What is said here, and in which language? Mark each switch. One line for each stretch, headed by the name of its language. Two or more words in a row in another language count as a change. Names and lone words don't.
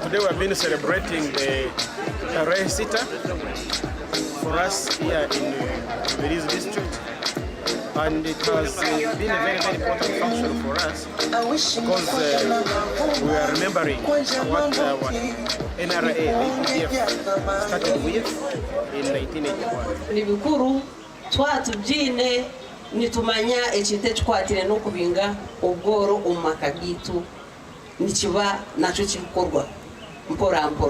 English: Today we have been celebrating the Tarehe Sita for us here in Rubirizi district. And it has been a very, very important function for us because we are remembering what our NRA, APDF, started with in 1981.
Nyankole: Ni bikuru twatubyine nitumanya ekite kikwatire no kubinga ubworo umaka gitu nikiba nacho kikorwa mpora mpora.